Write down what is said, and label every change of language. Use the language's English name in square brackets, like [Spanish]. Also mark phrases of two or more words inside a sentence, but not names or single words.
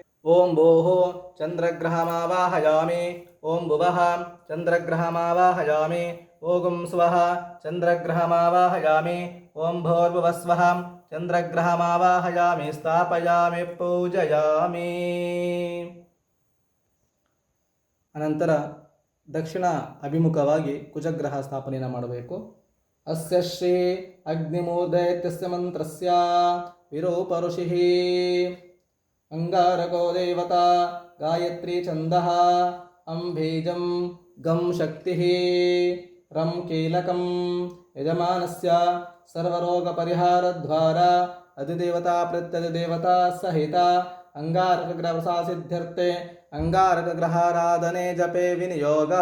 [Sanskrit] ಓಂ ಭೋಃ ಚಂದ್ರಗ್ರಹಮಾವಾಹಯಾಮಿ ಓಂ ಭುವಃ ಚಂದ್ರಗ್ರಹಮಾವಾಹಯಾಮಿ ಓಂ ಸ್ವಃ ಚಂದ್ರಗ್ರಹಮಾವಾಹಯಾಮಿ ಓಂ ಭೋರ್ಭುವಸ್ವಃ ಚಂದ್ರಗ್ರಹಮಾವಾಹಯಾಮಿ ಸ್ಥಾಪಯಾಮಿ ಪೂಜಯಾಮಿ. [Kannada] ಅನಂತರ ದಕ್ಷಿಣ ಅಭಿಮುಖವಾಗಿ ಕುಜಗ್ರಹ ಸ್ಥಾಪನೆಯನ್ನು ಮಾಡಬೇಕು. [Sanskrit] ಅಸ್ಯ ಶ್ರೀ ಅಗ್ನಿಮೂರ್ಧೈತ್ಯಸ್ಯ ಮಂತ್ರಸ್ಯ ವಿರೂಪ ಋಷಿಃ ಅಂಗಾರಕೋ ದೇವತಾ ಗಾಯತ್ರಿ ಛಂದಃ ಅಂಬೀಜಂ ಗಂ ಶಕ್ತಿಃ ರಂ ಕೀಲಕಂ ಯಜಮಾನಸ್ಯ ಸರ್ವರೋಗಪರಿಹಾರದ್ವಾರ ಅಧಿದೇವತಾ ಪ್ರತ್ಯಧಿದೇವತಾ ಸಹಿತ ಅಂಗಾರಕಗ್ರಹ ಸಿದ್ಧ್ಯರ್ಥೆ ಅಂಗಾರಕಗ್ರಹಾರಾಧನೆ ಜಪೆ ವಿನಿಯೋಗಃ.